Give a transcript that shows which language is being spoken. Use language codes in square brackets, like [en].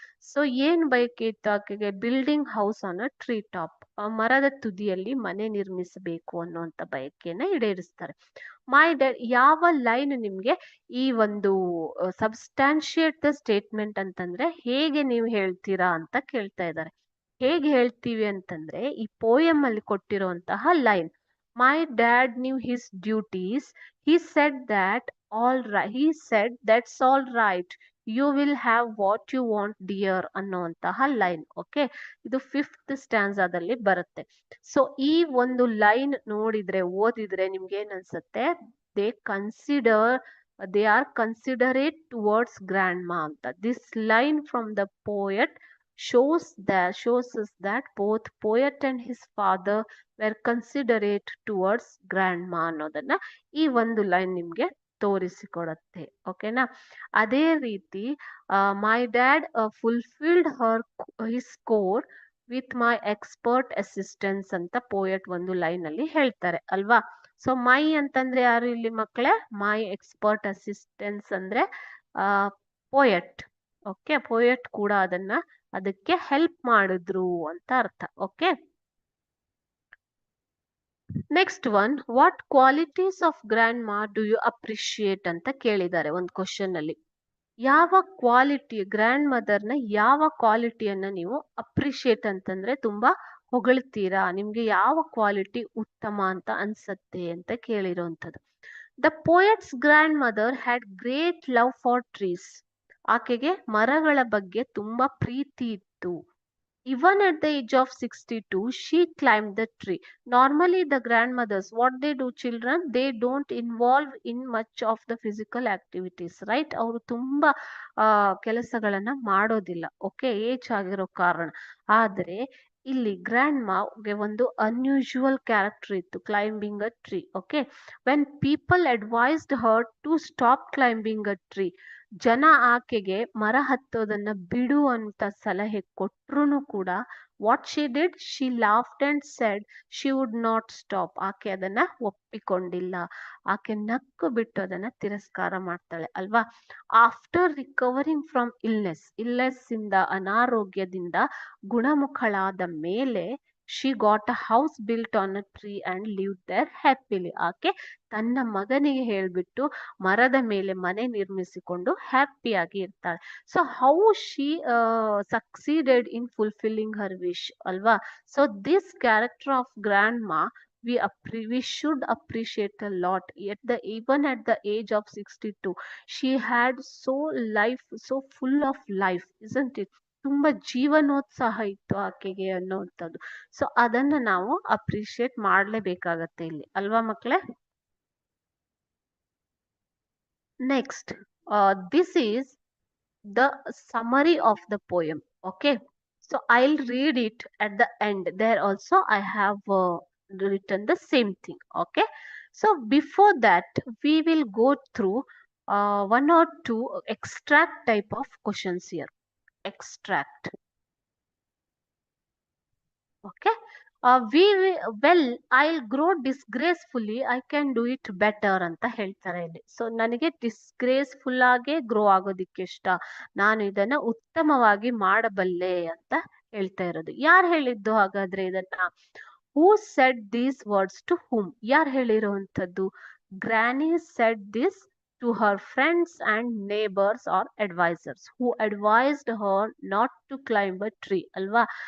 [kn] So ಏನ್ ಬಯಕೆ ಇತ್ತು ಆಕೆಗೆ? [en] building house on a tree top, [kn] ಮರದ ತುದಿಯಲ್ಲಿ ಮನೆ ನಿರ್ಮಿಸಬೇಕು ಅನ್ನುವಂತ ಬಯಕೆಯನ್ನ ಈಡೇರಿಸ್ತಾರೆ. ಮೈ ಡ್ಯಾಡ್, ಯಾವ ಲೈನ್ ನಿಮ್ಗೆ ಈ ಒಂದು [en] substantiate the statement [kn] ಅಂತಂದ್ರೆ ಹೇಗೆ ನೀವು ಹೇಳ್ತೀರಾ ಅಂತ ಕೇಳ್ತಾ ಇದ್ದಾರೆ. ಹೇಗೆ ಹೇಳ್ತೀವಿ ಅಂತಂದ್ರೆ ಈ ಪೋಯಮ್ ಅಲ್ಲಿ ಕೊಟ್ಟಿರುವಂತಹ line, [en] my dad knew his duties, he said that all right, he said that's all right, you will have what you want dear [kn] ಅನ್ನುವಂತಹ ಲೈನ್. ಓಕೆ, ಇದು 5th ಸ್ಟ್ಯಾನ್ಸಾದಲ್ಲಿ ಬರುತ್ತೆ. ಸೊ ಈ ಒಂದು ಲೈನ್ ನೋಡಿದ್ರೆ ಓದಿದ್ರೆ ನಿಮ್ಗೆ ಏನ್ ಅನ್ಸುತ್ತೆ? [en] They consider, they are considerate towards grandma ಅಂತ. This line from the poet shows us that both poet and his father were considerate towards grandma [kn] ಅನ್ನೋದನ್ನ ಈ ಒಂದು ಲೈನ್ ನಿಮ್ಗೆ ತೋರಿಸಿಕೊಡುತ್ತೆ. ಓಕೆನಾ? [en] ಅದೇ ರೀತಿ my dad fulfilled his chore with my expert assistance [kn] ಅಂತ ಪೋಯಟ್ ಒಂದು ಲೈನ್ ಅಲ್ಲಿ ಹೇಳ್ತಾರೆ ಅಲ್ವಾ? ಸೊ ಮೈ ಅಂತಂದ್ರೆ ಯಾರು ಇಲ್ಲಿ ಮಕ್ಕಳೇ? [en] my expert assistance [kn] ಅಂದ್ರೆ ಪೋಯಟ್. ಓಕೆ, ಪೋಯಟ್ ಕೂಡ ಅದಕ್ಕೆ ಹೆಲ್ಪ್ ಮಾಡಿದ್ರು ಅಂತ ಅರ್ಥ. [en] okay, next one, what qualities of grandma do you appreciate [kn] ಅಂತ ಕೇಳಿದ್ದಾರೆ ಒಂದು ಕ್ವಶನ್ ಅಲ್ಲಿ. ಯಾವ ಕ್ವಾಲಿಟಿ, ಗ್ರ್ಯಾಂಡ್ ಮದರ್ನ ಯಾವ ಕ್ವಾಲಿಟಿಯನ್ನ ನೀವು ಅಪ್ರಿಶಿಯೇಟ್ ಅಂತಂದ್ರೆ ತುಂಬಾ ಹೊಗಳ್ತೀರಾ, ನಿಮ್ಗೆ ಯಾವ ಕ್ವಾಲಿಟಿ ಉತ್ತಮ ಅಂತ ಅನ್ಸತ್ತೆ ಅಂತ ಕೇಳಿರೋಂಥದ್ದು. [en] The poet's grandmother had great love for trees. [kn] ಆಕೆಗೆ ಮರಗಳ ಬಗ್ಗೆ ತುಂಬಾ ಪ್ರೀತಿ ಇತ್ತು. [en] Even at the age of 62, she climbed the tree. Normally, the grandmothers, what they do, children, they don't involve in much of the physical activities, right? [kn] ಅವರು ತುಂಬಾ ಕೆಲಸಗಳನ್ನ ಮಾಡೋದಿಲ್ಲ. Okay, age ಆಗಿರೋ ಕಾರಣ. ಆದ್ರೆ ಇಲ್ಲಿ ಗ್ರ್ಯಾಂಡ್ ಮಾಗೆ ಒಂದು ಅನ್ಯೂಶುವಲ್ ಕ್ಯಾರೆಕ್ಟರ್ ಇತ್ತು, [en] Climbing a tree. Okay, when people advised her to stop climbing a tree, [kn] ಜನ ಆಕೆಗೆ ಮರ ಹತ್ತೋದನ್ನ ಬಿಡು ಅಂತ ಸಲಹೆ ಕೊಟ್ರು ಕೂಡ [en] What she did, she laughed and said she would not stop. [kn] ಆಕೆ ಅದನ್ನ ಒಪ್ಪಿಕೊಂಡಿಲ್ಲ, ಆಕೆ ನಕ್ಕು ಬಿಟ್ಟು ಅದನ್ನ ತಿರಸ್ಕಾರ ಮಾಡ್ತಾಳೆ ಅಲ್ವಾ? [en] after recovering from illness ಇಂದ, [kn] ಅನಾರೋಗ್ಯದಿಂದ ಗುಣಮುಖಳಾದ ಮೇಲೆ, [en] She got a house built on a tree and live there happily. [kn] ಆಕೆ ತನ್ನ ಮಗನಿಗೆ ಹೇಳ್ಬಿಟ್ಟು ಮರದ ಮೇಲೆ ಮನೆ ನಿರ್ಮಿಸಿಕೊಂಡು ಹ್ಯಾಪಿಯಾಗಿ ಇರ್ತಾಳೆ. [en] So how she succeeded in fulfilling her wish ಅಲ್ವಾ? So this character of grandma we should appreciate a lot. Even at the age of 62, she had so full of life, isn't it? [kn] ತುಂಬಾ ಜೀವನೋತ್ಸಾಹ ಇತ್ತು ಆಕೆಗೆ ಅನ್ನೋಂಥದ್ದು. So ಅದನ್ನ ನಾವು appreciate ಮಾಡ್ಲೇಬೇಕಾಗತ್ತೆ ಇಲ್ಲಿ ಅಲ್ವಾ ಮಕ್ಕಳೇ? [en] Next, this is the summary of the poem. Okay, so I'll read it at the end. There also I have written the same thing. Okay, so before that, we will go through one or two extract type of questions here. Extract. Okay. Well, I'll grow disgracefully. I can do it better [kn] ಅಂತ ಹೇಳ್ತಾರೆ ಇಲ್ಲಿ. So ನನಗೆ disgraceful ಆಗಿ grow ಆಗೋದಿಕ್ಕೆ ಇಷ್ಟ. ನಾನು ಇದನ್ನ ಉತ್ತಮವಾಗಿ ಮಾಡಬಲ್ಲೆ ಅಂತ ಹೇಳ್ತಾ ಇರೋದು. ಯಾರು ಹೇಳಿದ್ದು ಹಾಗಾದ್ರೆ ಇದನ್ನ? [en] Who said these words to whom? [kn] ಯಾರು ಹೇಳಿರುವಂತದ್ದು? [en] Granny said this to her friends and neighbours or advisers who advised her not to climb a tree ಅಲ್ವಾ?